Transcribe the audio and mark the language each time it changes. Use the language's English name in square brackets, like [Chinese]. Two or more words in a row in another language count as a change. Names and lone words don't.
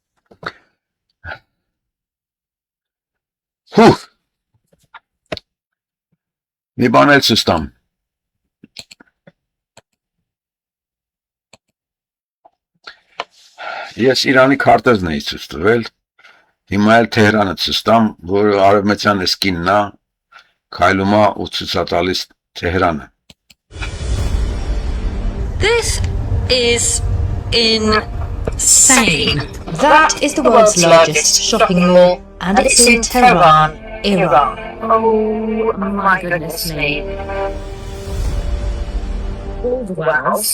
[Armenian] Հուհ մի բան էլ ցույց տամ։ Ես Իրանի քարտեզն էի ցույց տվել, հիմա էլ Թեհրանը ցույց տամ, որը արևմտյան էսկինն է, քայլում է ու ցույց է տալիս Թեհրանը։ [English] This is insane. That is the world's largest shopping mall, and it's in Tehran, Iran. Oh my goodness me. All the wows.